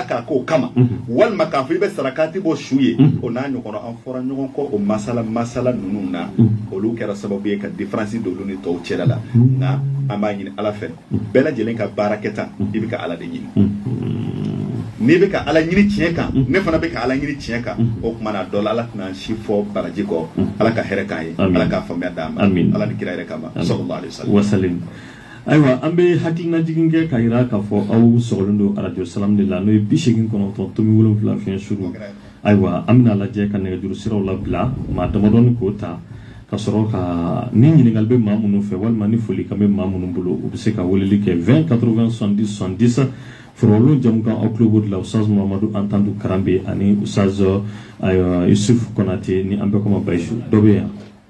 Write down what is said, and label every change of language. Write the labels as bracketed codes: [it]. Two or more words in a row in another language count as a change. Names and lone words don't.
[bm] k'a k'o kama walima k'a fɔ i bɛ sarakati bɔ su ye o n'a ɲɔgɔnna an fɔra ɲɔgɔn kɔ o masala ninnu na olu kɛra sababu ye ka différence don olu ni tɔw cɛla la nka an b'a ɲini ala fɛ bɛɛ lajɛlen ka baara kɛ tan i bɛ ka ala de ɲini n'i bɛ ka ala ɲini tiɲɛ kan ne fana bɛ ka ala ɲini tiɲɛ kan o tuma na dɔ la ala tɛna si fɔ baraji kɔ ala ka hɛrɛ k'an ye ala k'a faamuya d'an ma ala ni kira yɛrɛ kama [ar] صلى الله عليه [bm] wasallam ayiwa an bɛ hakilina jigin kɛ k'a jira k'a fɔ aw sɔgɔlen don radio salam de la n'o ye 89.7 fiɲɛ suru ayiwa an bɛna lajɛ ka nɛgɛjuru siraw labila maa damadɔni k'o ta ka sɔrɔ ka ni ɲininkali bɛ maa minnu fɛ walima ni foli kan bɛ maa minnu bolo u bɛ se ka weleli kɛ 20 80 70 70 Forolon jamukan aw tulo b'o de la Ustaz Mamadu Antandu Karambe ani Ustaz Yusuf Konate ni an bɛ kɔma Bayisu dɔ bɛ yan